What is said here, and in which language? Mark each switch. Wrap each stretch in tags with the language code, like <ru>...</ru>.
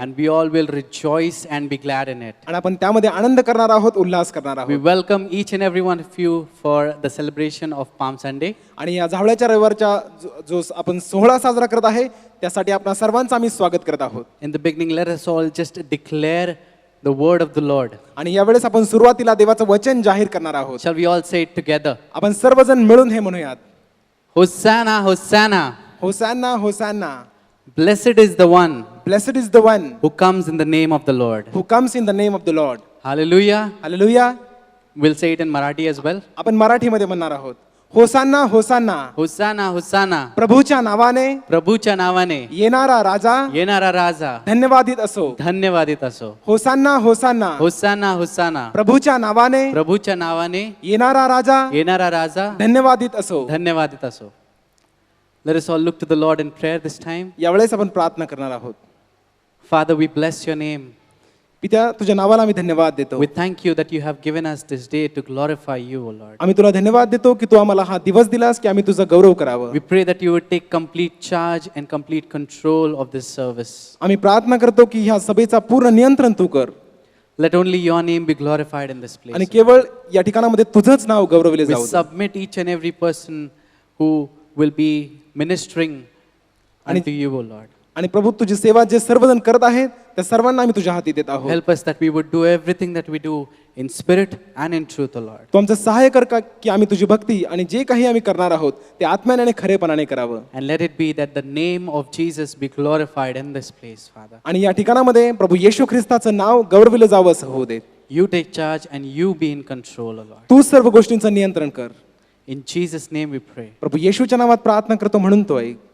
<en>and we all will rejoice and be glad in it.</en> <mr>आणि आपण त्यामध्ये आनंद करणार आहोत, उल्हास करणार</mr> <en>We</en> <mr>आहोत.</mr> <en>welcome each and every one of you for the celebration of Palm Sunday.</en> <mr>आणि या जावळ्याच्या रविवारच्या जो आपण सोहळा साजरा करत आहे त्यासाठी आपणा सर्वांचं आम्ही स्वागत करत आहोत.</mr> <en>In the beginning, let us all just declare the word of the Lord.</en> <mr>आणि यावेळेस आपण सुरुवातीला देवाचं वचन जाहीर करणार आहोत.</mr> <en>Shall we all say it together?</en> <mr>आपण सर्वजण मिळून हे म्हणूयात.</mr> <en>Hosanna, Hosanna. Hosanna, hosanna. Blessed is the one Blessed is the one who comes in the name of the Lord. who comes in the name of the Lord. Hallelujah. Hallelujah. We'll say it in Marathi as well.</en> <mr>आपण मराठीमध्ये म्हणणार आहोत. होसान्ना, होसान्ना.</mr> <en>Hosanna, Hosanna.</en> <mr>प्रभूच्या नावाने प्रभूच्या नावाने येणारा राजा येणारा राजा धन्यवादित असो. धन्यवादित असो. होसान्ना, होसान्ना. होसाना होसाना. प्रभूच्या नावाने प्रभूच्या नावाने येणारा राजा येणारा राजा धन्यवादित असो. धन्यवादित असो.</mr> <en>Let us all look to the Lord in prayer this time.</en> <mr>यावेळेस आपण प्रार्थना करणार आहोत.</mr> <en>Father, we bless your name.</en> <mr>पित्या, तुझ्या नावाला आम्ही धन्यवाद देतो.</mr> <en>We thank you that you have given us this day to glorify you, O Lord.</en> <mr>आम्ही तुला धन्यवाद देतो की तू आम्हाला हा दिवस दिलास की आम्ही तुझा गौरव करावं.</mr> <en>We pray that you would take complete charge and complete control of this service.</en> <mr>आम्ही प्रार्थना करतो की ह्या सभेचा पूर्ण नियंत्रण तू कर</mr> <en>Let only your name be glorified in this place.</en> <mr>आणि केवळ या ठिकाणामध्ये तुझंच नाव गौरवले</mr> <en>We</en> <mr>जाऊ.</mr> <en>submit each and every person who will be ministering unto you, O Lord.</en> <mr>आणि प्रभू, तुझी सेवा जे सर्वजण करत आहेत त्या सर्वांना आम्ही तुझ्या हाती देत आहोत.</mr> <en>Help us that we would do everything that we do in spirit and in truth, O Lord.</en> <mr>तू आमचं सहाय्य कर का की आम्ही तुझी भक्ती आणि जे काही आम्ही करणार आहोत ते आत्म्याने आणि खरेपणाने करावं.</mr> <en>And let it be that the name of Jesus be glorified in this place, Father.</en> <mr>आणि या ठिकाणामध्ये प्रभू येशू ख्रिस्ताचं नाव गौरविलं जावं असं होऊ दे.</mr> <en>You take charge and you be in control, O Lord.</en> <mr>तू सर्व गोष्टींचं नियंत्रण कर.</mr> <en>In Jesus' name we pray.</en> <mr>प्रभू येशूच्या नावात प्रार्थना करतो म्हणून तो ऐक.</mr>